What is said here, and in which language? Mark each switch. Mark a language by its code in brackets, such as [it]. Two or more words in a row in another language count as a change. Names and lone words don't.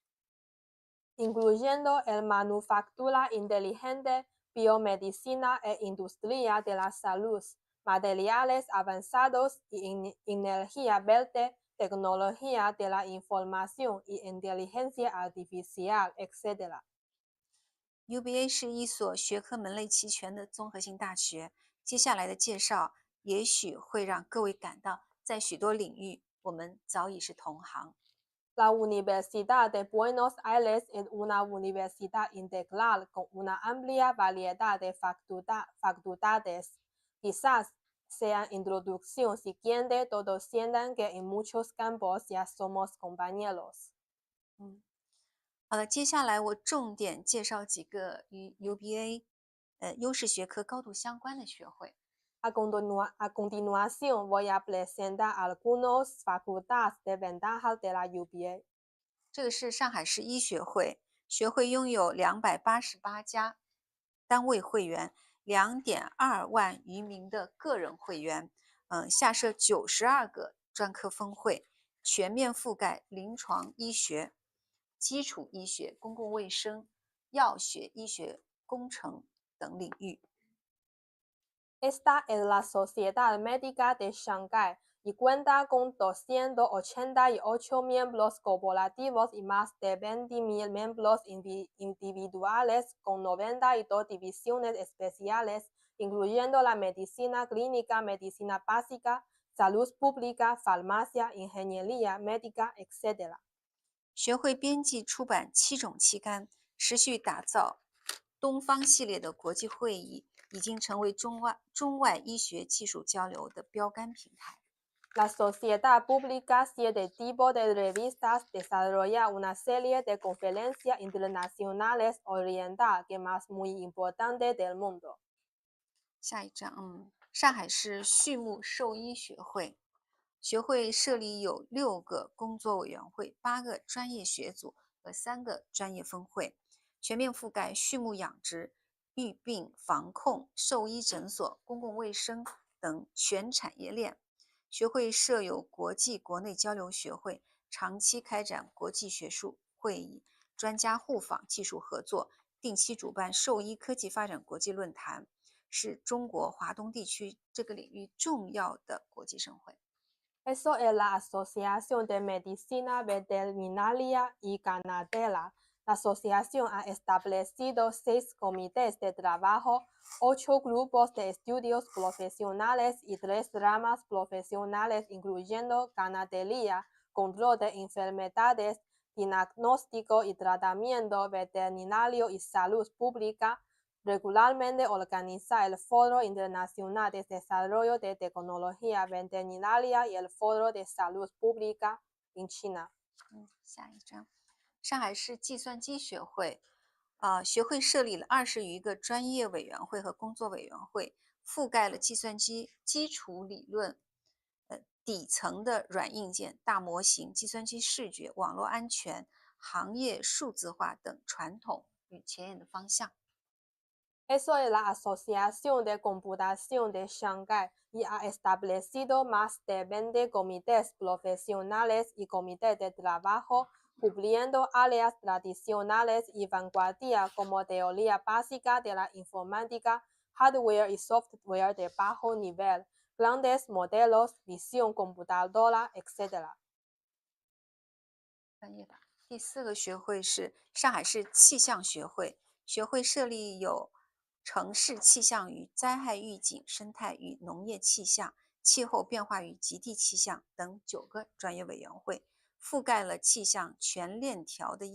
[es] incluyendo el manufactura inteligente, biomedicina e industria de la salud, materiales avanzados y energía verde, tecnología de la información y inteligencia artificial, etc. [zh] UBA 是一所学科门类齐全的综合性大学。接下来的介绍也许会让各位感到，在许多领域我们早已是同行。 [es] La Universidad de Buenos Aires es una universidad integral con una amplia variedad de facultades. Quizás sea introducción siguiente, todos sientan que en muchos campos ya somos compañeros。 [zh] 好的，接下来我重点介绍几个与 UBA 优势学科高度相关的学会。 [es] A continuación voy a presentar algunas facultades de ventaja de la UBA。 [zh] 这个是上海市医学会，学会拥有288家单位会员，2.2万余名的个人会员，下设92个专科分会，全面覆盖临床医学、基础医学、公共卫生、药学、医学工程等领域。 [es] Esta es la Sociedad Médica de Shanghái y cuenta con 288 miembros corporativos y más de 20.000 miembros individuales con 92 divisiones especiales, incluyendo la medicina clínica, medicina básica, salud pública, farmacia, ingeniería médica, etc. [zh] 学会编辑出版7种期刊，持续打造东方系列的国际会议，已经成为中外医学技术交流的标杆平台。 [es] La sociedad publica 7 tipos de revistas, desarrolla una serie de conferencias internacionales orientales que más muy importante del mundo。 [zh] 下一章，上海市畜牧兽医学会，学会设立有6个工作委员会、8个专业学组和3个专业分会，全面覆盖畜牧养殖、疫病防控、兽医诊所、公共卫生等全产业链。学会设有国际国内交流学会，长期开展国际学术会议、专家互访、技术合作，定期主办兽医科技发展国际论坛，是中国华东地区这个领域重要的国际盛会。 [es] Eso es la Asociación de Medicina Veterinaria y Ganadera, La asociación ha establecido 6 comités de trabajo, 8 grupos de estudios profesionales y 3 ramas profesionales, incluyendo ganadería, control de enfermedades, diagnóstico y tratamiento veterinario y salud pública. Regularmente organiza el Foro Internacional de Desarrollo de Tecnología Veterinaria y el Foro de Salud Pública en China。 [zh] 下一张，上海市计算机学会，学会设立了20余个专业委员会和工作委员会，覆盖了计算机基础理论、底层的软硬件、大模型、计算机视觉、网络安全、行业数字化等传统与前沿的方向。 [es] Eso es la Asociación de Computación de Shanghai y ha establecido más de 20 comités profesionales y comités de trabajo, cubriendo áreas tradicionales y vanguardia como teoría básica de la informática, hardware y software de bajo nivel, grandes modelos, visión computadora, etc. [zh] 专业的。第4个学会是上海市气象学会，学会设立有城市气象与灾害预警、生态与农业气象、气候变化与极地气象等9个专业委员会，覆盖了气象全链条的